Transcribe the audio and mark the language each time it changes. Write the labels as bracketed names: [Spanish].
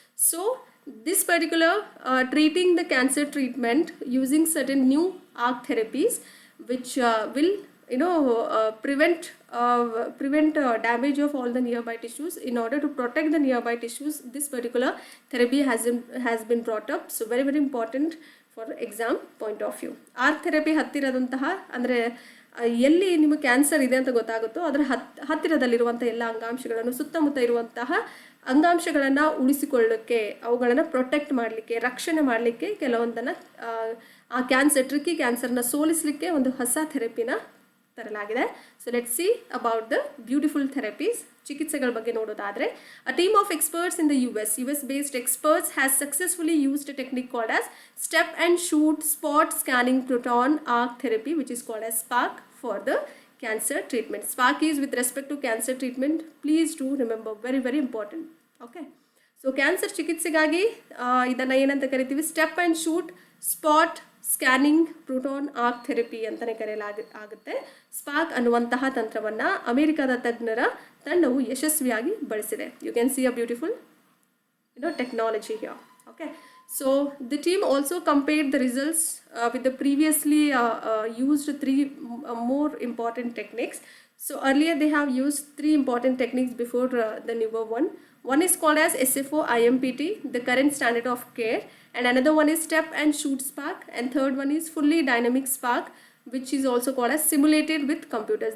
[English] So this particular treating the cancer treatment using certain new arc therapies which will prevent damage of all the nearby tissues. In order to protect the nearby tissues, this particular therapy has been brought up. So very very important for exam point of view. [Kannada] Arc therapy ಹತ್ತಿರದಂತಹ ಅಂದರೆ ಎಲ್ಲಿ ನಿಮಗೆ cancer ಇದೆ ಅಂತ ಗೊತ್ತಾಗುತ್ತೋ ಅದರ ಹತ್ತಿರದಲ್ಲಿರುವಂಥ ಎಲ್ಲ ಅಂಗಾಂಶಗಳನ್ನು, ಸುತ್ತಮುತ್ತ ಇರುವಂತಹ ಅಂಗಾಂಶಗಳನ್ನು ಉಳಿಸಿಕೊಳ್ಳೋಕ್ಕೆ, ಅವುಗಳನ್ನು ಪ್ರೊಟೆಕ್ಟ್ ಮಾಡಲಿಕ್ಕೆ, ರಕ್ಷಣೆ ಮಾಡಲಿಕ್ಕೆ ಕೆಲವೊಂದನ್ನು ಆ ಟ್ರಿಕ್ಕಿ ಕ್ಯಾನ್ಸರ್ನ ಸೋಲಿಸಲಿಕ್ಕೆ ಒಂದು ಹೊಸ ಥೆರಪಿನ ತರಲಾಗಿದೆ. [English] So let see about the beautiful therapies. [Kannada] ಚಿಕಿತ್ಸೆಗಳ ಬಗ್ಗೆ ನೋಡೋದಾದರೆ, [English] A team of experts in the US based experts has successfully used a technique called as step and shoot spot scanning proton arc therapy, which is called as SPARC, for the cancer treatment. Spark is with respect to cancer treatment. Please do remember, very very important. [Kannada] Okay, so cancer ಚಿಕಿತ್ಸೆಗಾಗಿ ಇದನ್ನು ಏನಂತ ಕರಿತೀವಿ, step and shoot spot scanning proton arc therapy ಅಂತಲೇ ಆಗುತ್ತೆ. Spark ಅನ್ನುವಂತಹ ತಂತ್ರವನ್ನು ಅಮೆರಿಕದ ತಜ್ಞರ ತಂಡವು ಯಶಸ್ವಿಯಾಗಿ ಬಳಸಿದೆ. [English] You can see a beautiful technology here. Okay, so the team also compared the results with the previously used three more important techniques. So earlier they have used three important techniques before the newer one. One is called as SFO IMPT, the current standard of care, and another one is step and shoot spark, and third one is fully dynamic spark, which is also called as simulated with computers.